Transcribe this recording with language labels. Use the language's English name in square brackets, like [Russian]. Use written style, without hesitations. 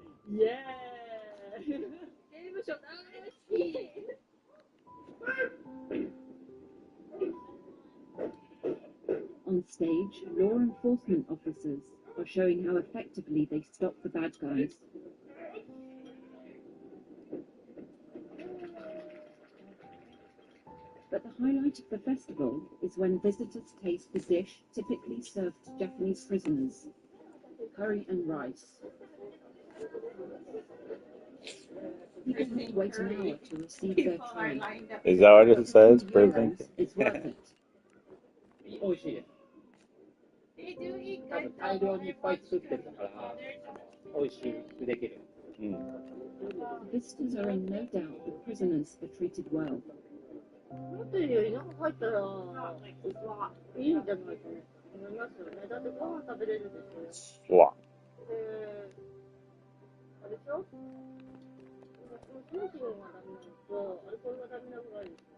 [Japanese] イエーイ。刑務所大好き。 [English] On stage, law enforcement officers are showing how effectively they stop the bad guys. But the highlight of the festival is when visitors taste the dish typically served to Japanese prisoners, curry and rice. People have to wait an hour to receive their tray. Is that what it says? Prison? It's worth it. [Japanese] 美味しいです。多分大量にいっぱい作ってるから美味しくできる。 [English] Visitors are in no doubt the prisoners are treated well. [Japanese] 思ってるより中入ったらいいんじゃないかなと思いますよね。だってご飯食べれるでしょ。わ。あれでしょ？スモーキングがダメなのとアルコールがダメなのがある。